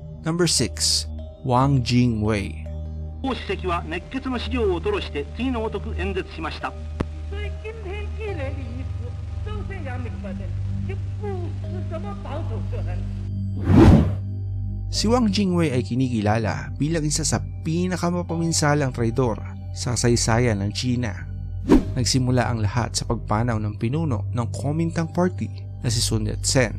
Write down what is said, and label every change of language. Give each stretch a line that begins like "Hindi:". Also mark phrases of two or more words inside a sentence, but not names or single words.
English: Number 6. Wang Jingwei.
Japanese: 王主席は熱血の資料を吐露して次のごとく演説しました。
Filipino: Si Wang Jingwei ay kinikilala bilang isa sa pinakamapaminsalang traidor sa kasaysayan ng China. Nagsimula ang lahat sa pagpanaw ng pinuno ng Kuomintang Party na si Sun Yat-sen.